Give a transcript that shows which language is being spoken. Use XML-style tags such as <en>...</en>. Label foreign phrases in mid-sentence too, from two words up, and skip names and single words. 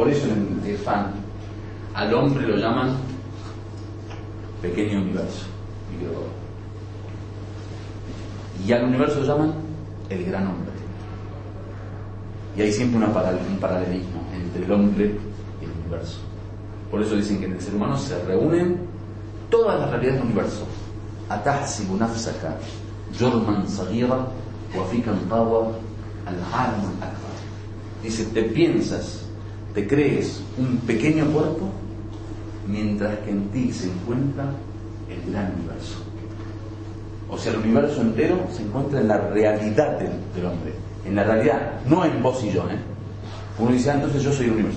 <es>Por eso en el fan al hombre lo llaman pequeño universo, y al universo lo llaman el gran hombre. Y hay siempre un paralelismo entre el hombre y el universo. Por eso dicen que en el ser humano se reúnen todas las realidades del universo.</es> <ar>أتحسب نفسك جرما صغيرا وفيك طوى العالم الأكبر.</ar> <es>Dice, te crees un pequeño cuerpo, mientras que en ti se encuentra el gran universo. O sea, el universo entero se encuentra en la realidad del hombre. En la realidad, no en vos y yo, Uno dice, entonces yo soy el universo.</es>